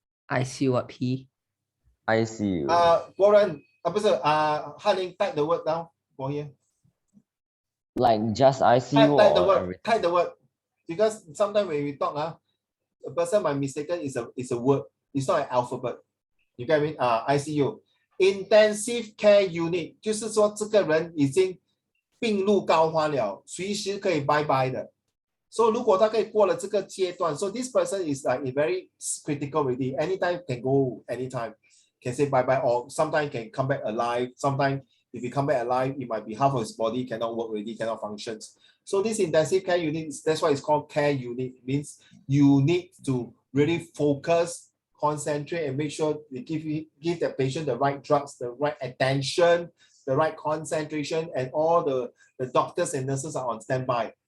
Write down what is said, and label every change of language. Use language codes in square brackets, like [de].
[en] ICU what, P? ICU. Warren, Hanling, type the word down for here. Like just ICU type the or word. everything? Type the word. Because sometimes when we talk, a person might mistaken is a word. It's not an alphabet. You get me? ICU. [zh] Intensive care unit 就是说这个人已经病入膏肓了，随时可以拜拜的。 [en] So [zh] 如果他可以过了这个阶段 [en] so this person is like very critical already. Anytime can go, anytime can say bye bye, or sometimes can come back alive. Sometimes if he come back alive, it might be half of his body cannot work already, cannot function. So this intensive care unit, that's why it's called care unit. It means you need to really focus, concentrate, and make sure they give the patient the right drugs, the right attention, the right concentration, and all the doctors and nurses are on standby.